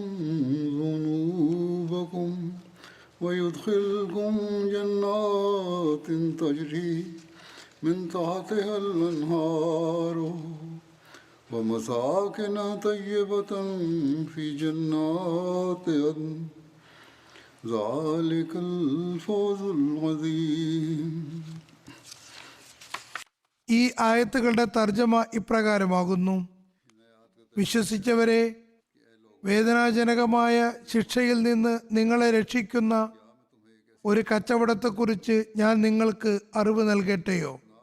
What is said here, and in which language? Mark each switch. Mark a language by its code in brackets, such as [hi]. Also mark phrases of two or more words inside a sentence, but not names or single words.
[ar] ذنوبكم ويدخلكم جنات تجري من تحتها الأنهار ومساكن طيبة في جنات عدن ذلك الفوز العظيم. [ml] ഈ ആയത്തുകളുടെ തർജ്ജമ ഇപ്രകാരമാകുന്നു: വിശ്വസിച്ചവരെ, വേദനാജനകമായ ശിക്ഷയിൽ നിന്ന് നിങ്ങളെ രക്ഷിക്കുന്ന ഒരു കച്ചവടത്തെക്കുറിച്ച് ഞാൻ നിങ്ങൾക്ക് അറിവ് നൽകട്ടെയോ?